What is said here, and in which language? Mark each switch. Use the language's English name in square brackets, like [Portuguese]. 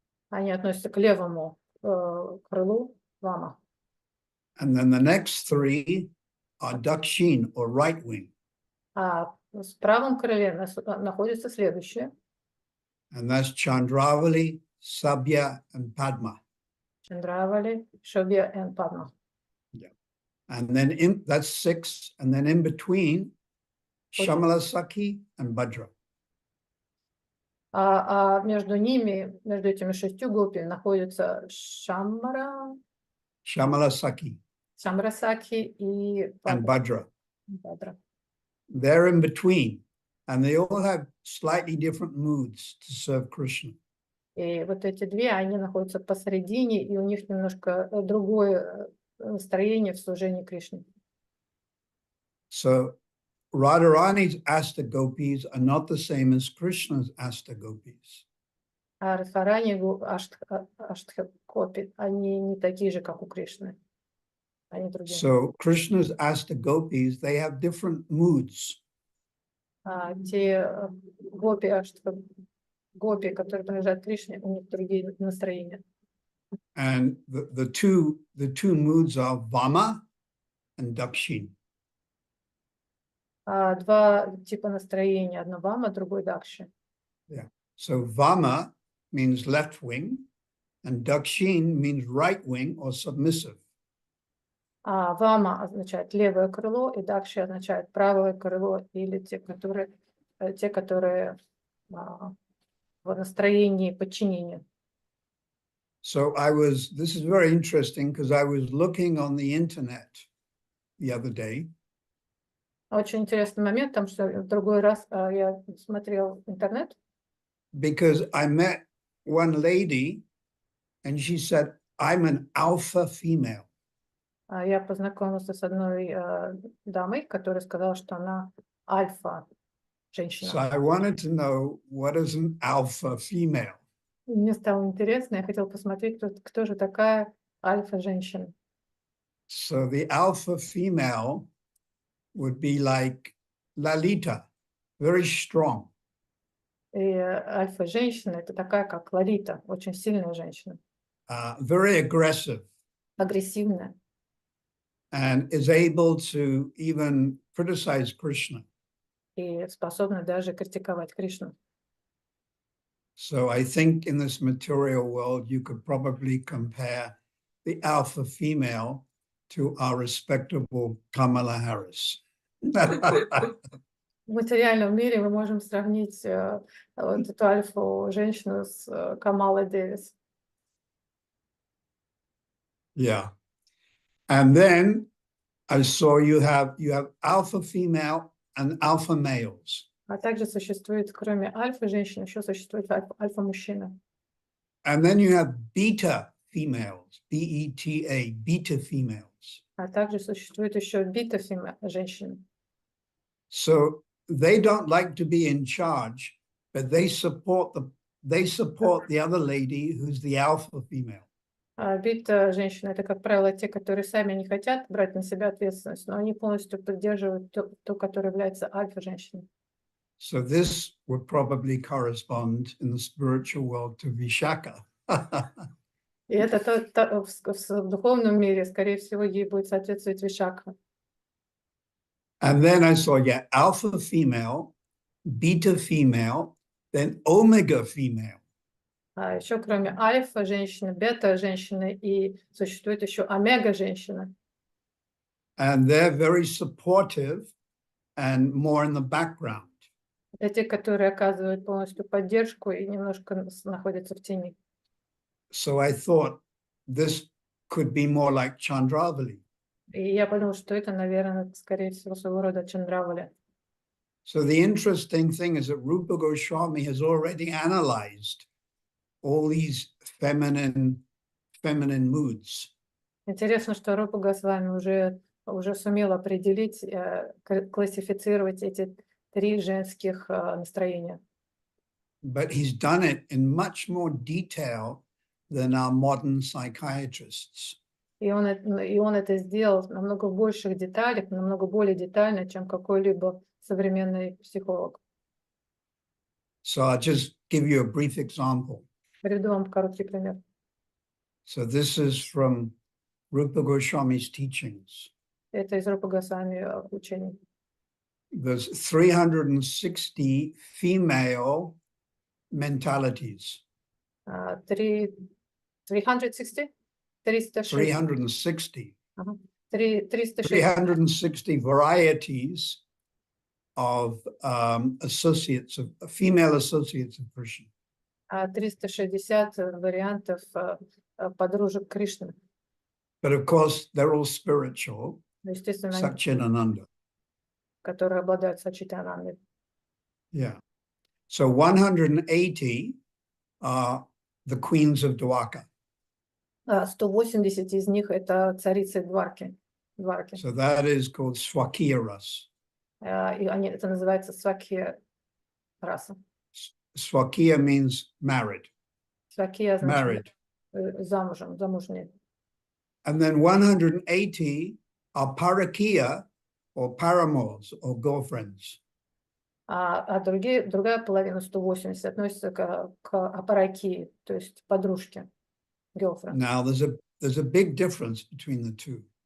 [Russian] Они относятся к левому крылу Вама. [English] And then the next three are Dakshin, or right wing. [Russian] А в правом крыле находится следующее. [English] And that's Chandravali, Sabya, and Padma. [Russian] Чандравали, Шобья и Падма. [English] And then that's six. And then in between, Shamala Sakhi and Bhadra. [Russian] А между ними, между этими 6 гопи, находятся [English] Shamala Sakhi [Russian] Шамрасаки и [English] and Bhadra. [Russian] Бадра. [English] They're in between. And they all have slightly different moods to serve Krishna. [Russian] И вот эти две, они находятся посередине, и у них немножко другое настроение в служении Кришне. [English] So Radharani's Astagopis are not the same as Krishna's Astagopis. [Russian] А Радхарани, Аштхакопи, они не такие же, как у Кришны. Они другие. [English] So Krishna's Astagopis, they have different moods. [Russian] Те гопи, гопи, которые принадлежат Кришне, у них другие настроения. [English] And the two moods are Vama and Dakshin. [Russian] два типа настроения. Одно вама, другой дакши. [English] So Vama means left wing, and Dakshin means right wing or submissive. [Russian] Вама означает левое крыло, и дакши означает правое крыло, или те, которые в настроении подчинения. [English] So this is very interesting because I was looking on the internet the other day. [Russian] Очень интересный момент, потому что в другой раз я смотрел интернет. [English] Because I met one lady and she said, I'm an alpha female. [Russian] Я познакомился с одной дамой, которая сказала, что она альфа женщина. [English] So I wanted to know, what is an alpha female? [Russian] Мне стало интересно, я хотела посмотреть, кто же такая альфа-женщина. [English] So the alpha female would be like Lalita, very strong. [Russian] И альфа-женщина — это такая, как Лолита, очень сильная женщина, [English] Very aggressive, [Russian] агрессивная, [English] and is able to even criticize Krishna. [Russian] и способна даже критиковать Кришну. [English] So I think in this material world, you could probably compare the alpha female to our respectable Kamala Harris. [Russian] В материальном мире мы можем сравнить вот эту альфу-женщину с Камалой Дэвис. [English] Yeah. And then I saw you have alpha female and alpha males. [Russian] А также существует, кроме альфа-женщин, еще существует альфа-мужчина. [English] And then you have beta females, B-E-T-A, beta females. [Russian] А также существует еще бита-женщины. [English] So they don't like to be in charge, but they support the other lady who's the alpha female. [Russian] Бита-женщины — это, как правило, те, которые сами не хотят брать на себя ответственность, но они полностью поддерживают ту, которая является альфа-женщиной. [English] So this would probably correspond in the spiritual world to Vishaka. [Russian] И это в духовном мире, скорее всего, ей будет соответствовать Вишакха. [English] And then I saw, alpha female, beta female, then omega female. [Russian] А еще кроме альфа-женщины, бета-женщины, и существует еще омега-женщина. [English] And they're very supportive and more in the background. [Russian] Это те, которые оказывают полностью поддержку и немножко находятся в тени. [English] So I thought this could be more like Chandravali. [Russian] И я подумала, что это, наверное, скорее всего, своего рода Чандравали. [English] So the interesting thing is that Rupa Goswami has already analyzed all these feminine moods. [Russian] Интересно, что Рупа Госвами уже сумел определить, классифицировать эти три женских настроения. [English] But he's done it in much more detail than our modern psychiatrists. [Russian] И он это сделал в намного больших деталях, намного более детально, чем какой-либо современный психолог. [English] So I'll just give you a brief example. [Russian] Приведу вам короткий пример. [English] So this is from Rupa Goswami's teachings. [Russian] Это из Рупа Госвами учений. [English] There's 360 female mentalities. 360? 360. 360. 360. 360 varieties of female associates of Krishna. [Russian] 360 вариантов подружек Кришны. [English] But of course, they're all spiritual, [Russian] Естественно, [English] Satchitananda. [Russian] которые обладают Сачитанандой. [English] Yeah. So 180 are the queens of Dwarka. [Russian] 180 из них это царицы Дварки. [English] So that is called Swakiya Ras. [Russian] И это называется Свакия раса. [English] Swakiya means married. [Russian] Свакия означает [English] Married. [Russian] замужние. [English] And then 180 are Parakiya or paramours or girlfriends. [Russian] Другая половина, 180, относится к апаракии, то есть подружке, girlfriend. [English] Now there's a big difference between the two.